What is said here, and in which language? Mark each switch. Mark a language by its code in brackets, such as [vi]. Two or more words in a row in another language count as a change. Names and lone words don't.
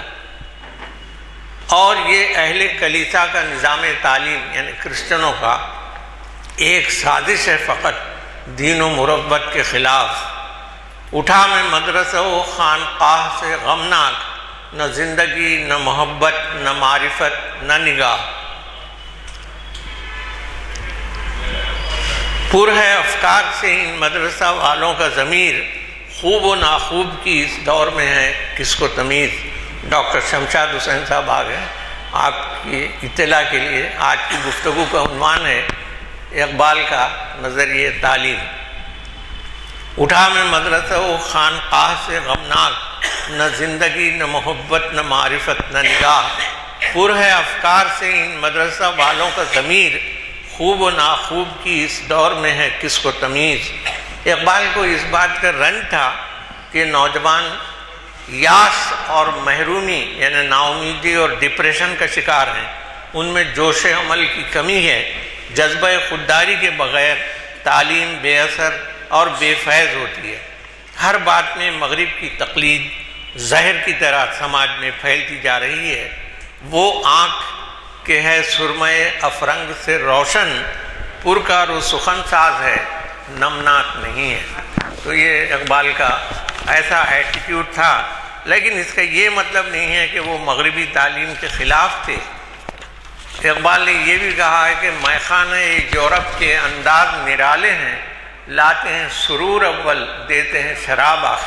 [ur] اور یہ اہل کلیسا کا نظام تعلیم یعنی کرسچنوں کا ایک سازش ہے فقط دین و مربت کے خلاف۔ اٹھا میں مدرسہ و خانقاہ سے غمناک، نہ زندگی نہ محبت نہ معرفت نہ نگاہ، پر ہے افکار سے ان مدرسہ والوں کا ضمیر، خوب و ناخوب کی اس دور میں ہے کس کو تمیز۔ ڈاکٹر شمشاد حسین صاحب آ گئے۔ آپ کی اطلاع کے لیے آج کی گفتگو کا عنوان ہے اقبال کا نظریہ تعلیم۔ اٹھا میں مدرسہ و خانقاہ سے غمناک، نہ زندگی نہ محبت نہ معرفت نہ نگاہ، پر ہے افکار سے ان مدرسہ والوں کا ضمیر، خوب و ناخوب کی اس دور میں ہے کس کو تمیز۔ اقبال کو اس بات کا رنج تھا کہ نوجوان یاس اور محرومی یعنی نا امیدی اور ڈپریشن کا شکار ہیں، ان میں جوش عمل کی کمی ہے، جذبہ خودداری کے بغیر تعلیم بے اثر اور بے فیض ہوتی ہے۔ ہر بات میں مغرب کی تقلید زہر کی طرح سماج میں پھیلتی جا رہی ہے۔ وہ آنکھ کہ ہے سرمے افرنگ سے روشن، پرکار و سخن ساز ہے نمناک نہیں ہے۔ تو یہ اقبال کا ایسا ایٹیٹیوڈ تھا، لیکن اس کا یہ مطلب نہیں ہے کہ وہ مغربی تعلیم کے خلاف تھے۔ اقبال نے یہ بھی کہا ہے کہ میخانہ یورپ کے انداز نرالے ہیں، لاتے ہیں سرور اول دیتے ہیں شراب آخر۔